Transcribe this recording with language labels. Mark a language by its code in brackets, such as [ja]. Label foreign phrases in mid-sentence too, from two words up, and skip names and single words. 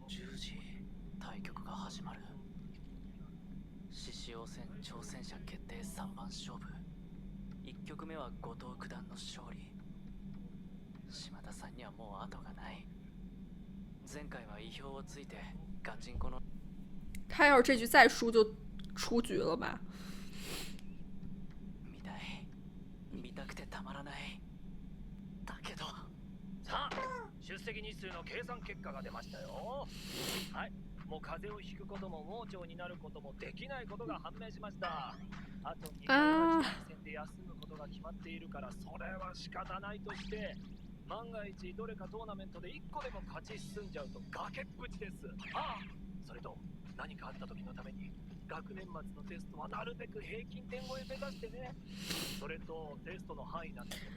[ja] 10 時対局が始まる。獅子王戦挑戦者決定3番勝負。1局目は後藤九段の勝利。島田さんにはもう後がない。前回は意表をついてガチンコの。 [zh] 他要是这局再输就出局了吧？ [ja] 見たくてたまらない。だけどさあ出席日数の計算結果が出ましたよ。はい、もう風邪をひくことも盲腸になることもできないことが判明しました。あと2回は実戦で休むことが決まっているから、それは仕方ないとして、万が一どれかトーナメントで1個でも勝ち進んじゃうと崖っぷちです。ああ、それと何かあった時のために学年末のテストはなるべく平均点超え目指してね。それとテストの範囲なんだけど。